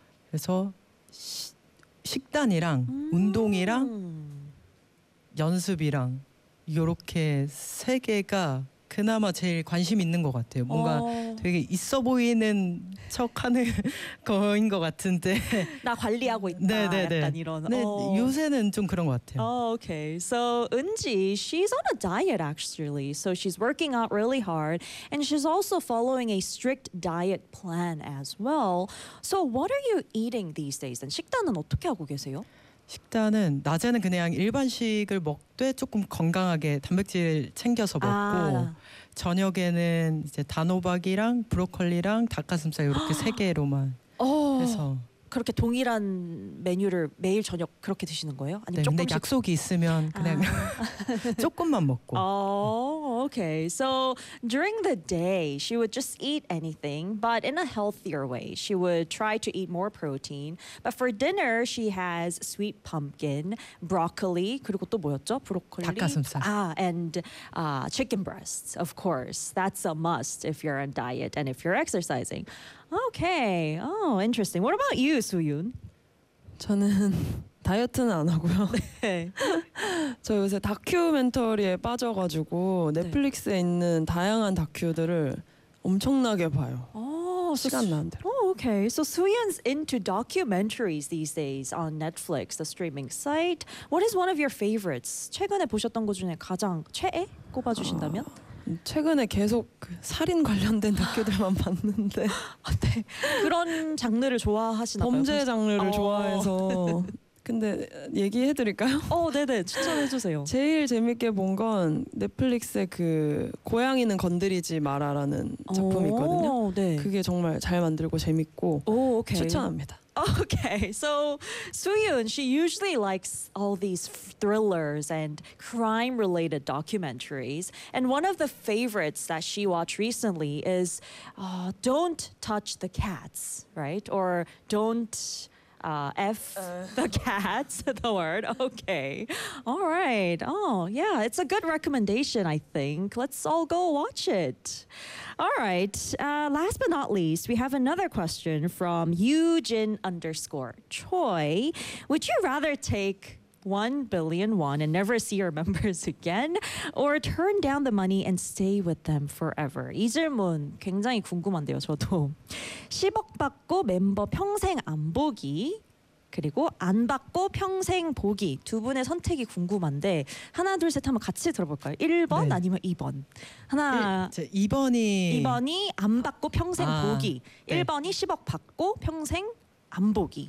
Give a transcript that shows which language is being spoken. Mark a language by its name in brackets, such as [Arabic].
[Korean] 그래서 식단이랑 운동이랑 연습이랑 요렇게 세 개가 그나마 제일 관심 있는 것 같아요. 뭔가 되게 있어 보이는 척하는 거인 것 같은데 나 관리하고 있다 네네네. 약간 이런 네, 요새는 좀 그런 것 같아요. [English] Okay. So 은지, she's on a diet actually. So she's working out really hard and she's also following a strict diet plan as well. So what are you eating these days? [Korean] 식단은 어떻게 하고 계세요? 식단은 낮에는 그냥 일반식을 먹되 조금 건강하게 단백질 챙겨서 먹고 아. 저녁에는 이제 단호박이랑 브로콜리랑 닭가슴살 이렇게 세 개로만 해서 그렇게 동일한 메뉴를 매일 저녁 그렇게 드시는 거예요? 아니면 네, 조금씩 근데 약속이 있으면 그냥 아. 조금만 먹고. [English] Okay. So during the day, she would just eat anything, but in a healthier way. She would try to eat more protein. But for dinner, she has sweet pumpkin, broccoli, [Korean] 그리고 또 뭐였죠? 브로콜리. 닭가슴살. [English] 아, and chicken breasts, of course. That's a must if you're on diet and if you're exercising. Okay. Oh, interesting. What about you, Suyun? [Korean] 저는 다이어트는 안 하고요. 네. 저 요새 다큐멘터리에 빠져가지고 넷플릭스에 네. 있는 다양한 다큐들을 엄청나게 봐요. 오, 시간 나는 대로. [English] Oh, okay. So Suyun's into documentaries these days on Netflix, the streaming site. What is one of your favorites? [Korean] 최근에 보셨던 것 중에 가장 최애 꼽아주신다면? 최근에 계속 살인 관련된 다큐들만 봤는데 네. 그런 장르를 좋아하시나 봐요. 범죄 장르를 좋아해서 근데 얘기해드릴까요? 네네 추천해주세요. 제일 재밌게 본 건 넷플릭스의 그 고양이는 건드리지 마라라는 작품이 있거든요. 네. 그게 정말 잘 만들고 재밌고 오케이. 추천합니다. [English] Okay, so Suyun, she usually likes all these thrillers and crime-related documentaries. And one of the favorites that she watched recently is Don't Touch the Cats, right? Or Don't F the Cats, the word. Okay, all right. Oh, yeah, it's a good recommendation, I think. Let's all go watch it. All right, last but not least, we have another question from Eugene_Choi. Would you rather take 1 billion won and never see your members again? Or turn down the money and stay with them forever? [Korean] 이 질문 굉장히 궁금한데요, 저도. 10억 받고 멤버 평생 안 보기, 그리고 안 받고 평생 보기. 두 분의 선택이 궁금한데 하나, 둘, 셋 한번 같이 들어볼까요? 1번 네. 아니면 2번? 하나, 2번이 안 받고 평생 보기. 1번이 10억 받고 평생 안 보기.